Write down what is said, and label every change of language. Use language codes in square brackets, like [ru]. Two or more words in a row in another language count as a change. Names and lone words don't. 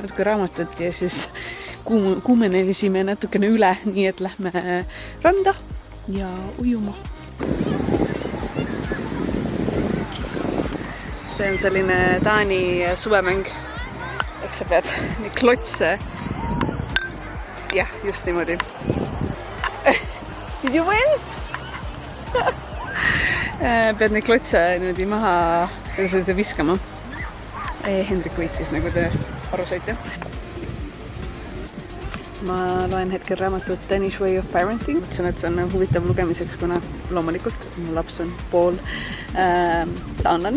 [et] natuke raamatut ja siis kuumenelisime natukene üle, nii et lähme randa ja ujuma. See on selline Taani suvemäng. Eks sa pead nii klotse. Jah, just niimoodi. [en] Did you win? [et] Pead neid klotse niimoodi maha viskama. Hendrik võitis, nagu te aru saite. Ma loen hetkel raamatut Danish Way of Parenting. See on huvitav lugemiseks, kuna loomulikult mu laps on pool taanlane.